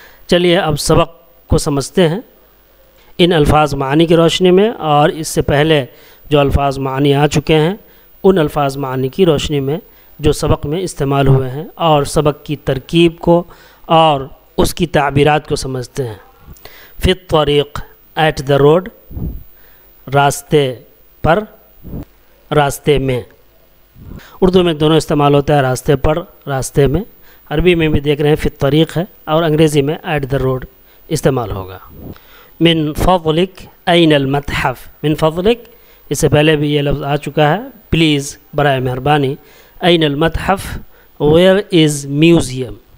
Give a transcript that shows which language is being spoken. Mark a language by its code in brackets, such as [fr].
[ur] چلیے اب سبق کو سمجھتے ہیں ان الفاظ معنی کی روشنی میں، اور اس سے پہلے جو الفاظ معنی آ چکے ہیں ان الفاظ معنی کی روشنی میں جو سبق میں استعمال ہوئے ہیں، اور سبق کی ترکیب کو اور اس کی تعبیرات کو سمجھتے ہیں. [ar] فی الطریق، [en] at the road, [ur] راستے پر، راستے میں. اردو میں دونوں استعمال ہوتا ہے، راستے پر، راستے میں. عربی میں بھی دیکھ رہے ہیں [ar] فی الطریق [ur] ہے، اور انگریزی میں [en] at the road [ur] استعمال ہوگا. [ar] من فضلک این المتحف. [ur] من فضلک، اس سے پہلے بھی یہ لفظ آ چکا ہے، [en] please, [ur] برائے مہربانی. [ar] این المتحف، [en] Where is museum.